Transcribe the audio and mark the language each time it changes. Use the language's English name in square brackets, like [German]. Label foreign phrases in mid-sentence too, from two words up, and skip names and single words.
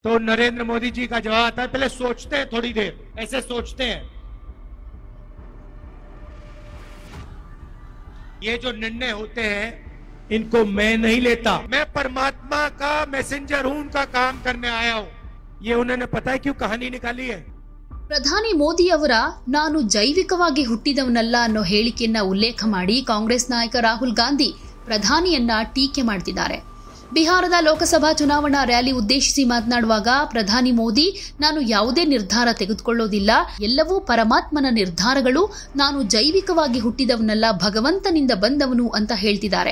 [Hindi] तो नरेंद्र मोदी जी का जवाब आता है, पहले सोचते हैं थोड़ी देर, ऐसे सोचते हैं। ये जो निर्णय होते हैं इनको मैं नहीं लेता, मैं परमात्मा का मैसेंजर हूं, उनका काम करने आया हूं। ये उन्होंने पता है क्यों कहानी निकाली है? [Kannada] ಪ್ರಧಾನಿ ಮೋದಿ ಅವರ ನಾನು ಜೈವಿಕವಾಗಿ ಹುಟ್ಟಿದವನಲ್ಲ ಅನ್ನೋ ಹೇಳಿಕೆಯನ್ನ ಉಲ್ಲೇಖ ಮಾಡಿ ಕಾಂಗ್ರೆಸ್ ನಾಯಕ ರಾಹುಲ್ ಗಾಂಧಿ ಪ್ರಧಾನಿಯನ್ನ ಟೀಕೆ ಮಾಡ್ತಿದ್ದಾರೆ. ಬಿಹಾರದ ಲೋಕಸಭಾ ಚುನಾವಣಾ ರ್ಯಾಲಿ ಉದ್ದೇಶಿಸಿ ಮಾತನಾಡುವಾಗ ಪ್ರಧಾನಿ ಮೋದಿ ನಾನು ಯಾವುದೇ ನಿರ್ಧಾರ ತೆಗೆದುಕೊಳ್ಳೋದಿಲ್ಲ, ಎಲ್ಲವೂ ಪರಮಾತ್ಮನ ನಿರ್ಧಾರಗಳು, ನಾನು ಜೈವಿಕವಾಗಿ ಹುಟ್ಟಿದವನಲ್ಲ, ಭಗವಂತನಿಂದ ಬಂದವನು ಅಂತ ಹೇಳ್ತಿದ್ದಾರೆ.